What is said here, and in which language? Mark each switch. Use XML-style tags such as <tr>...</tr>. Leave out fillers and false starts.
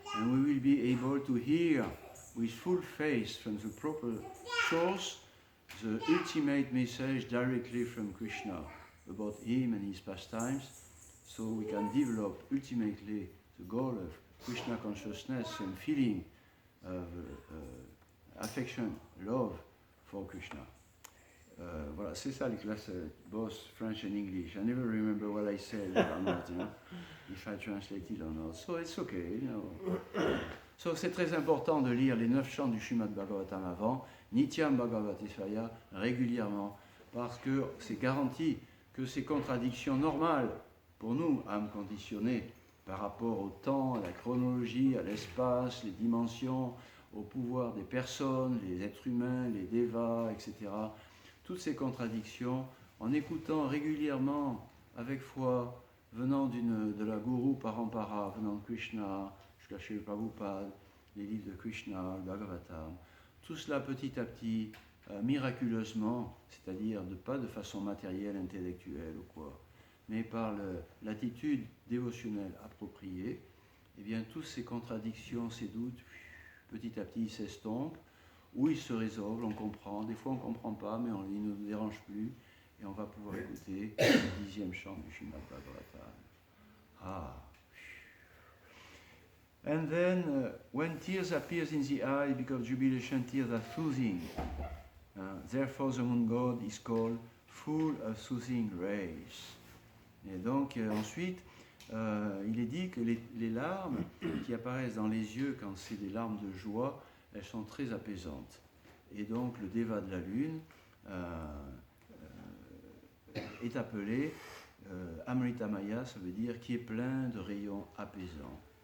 <en>And we will be able to hear with full faith from the proper source the ultimate message directly from Krishna about him and his pastimes, so we can develop ultimately the goal of Krishna consciousness and feeling of affection, love for Krishna.</en> <fr>Voilà, c'est ça les classes</fr> <en>both French and English. I never remember what I said or not, if I translated or not. So it's okay, So</en> <fr>c'est très important de lire les 9 chants du Srimad Bhagavatam avant, Nityam Bhagavate Svaya, régulièrement, parce que c'est garanti que ces contradictions normales, pour nous, âmes conditionnées, par rapport au temps, à la chronologie, à l'espace, les dimensions, au pouvoir des personnes, les êtres humains, les devas, etc. Toutes ces contradictions, en écoutant régulièrement, avec foi, venant de la Guru Parampara, venant de Krishna, jusqu'à Srila Prabhupada, les livres de Krishna, le Bhagavatam, tout cela petit à petit, miraculeusement, c'est-à-dire pas de façon matérielle, intellectuelle ou quoi, mais par l'attitude dévotionnelle appropriée, eh bien, toutes ces contradictions, ces doutes, petit à petit, ils s'estompent, ou ils se résolvent, on comprend. Des fois, on ne comprend pas, mais ils ne nous dérangent plus, et on va pouvoir écouter le 10e chant du Srimad Bhagavatam. Ah.</fr> <en>And then, when tears appears in the eye, because jubilation tears are soothing. Therefore, the moon god is called full of soothing rays.</en> <fr>Et donc, ensuite, il est dit que les larmes qui apparaissent dans les yeux quand c'est des larmes de joie, elles sont très apaisantes. Et donc, le Deva de la Lune est appelé Amritamaya, ça veut dire qui est plein de rayons apaisants.</fr>